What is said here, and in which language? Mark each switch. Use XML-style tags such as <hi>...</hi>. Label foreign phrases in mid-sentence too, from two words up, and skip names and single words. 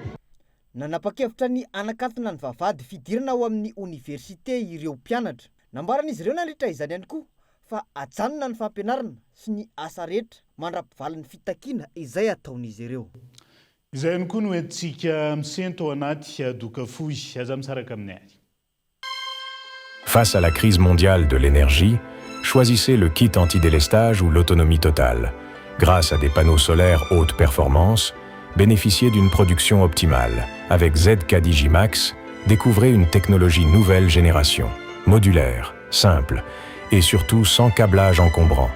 <mg>Nanapa-kevitra ny anakatona ny vavahady fidirana ao amin'ny oniversité ireo mpianatra. Nambaran'izy ireo nandritra izany ihany koa fa ajanona ny fampianarana sy ny asa rehetra mandrapivalan'ny fitakiana izay ataon'izy ireo. Izay ihany koa no entintsika misento ao anaty adoka fohy aza misaraka aminay.</mg> <fr>Face à la crise mondiale de l'énergie, choisissez le kit anti-délestage ou l'autonomie totale. Grâce à des panneaux solaires haute performance, bénéficiez d'une production optimale. Avec ZK-Digimax, découvrez une technologie nouvelle génération, modulaire, simple et surtout sans câblage encombrant.</fr>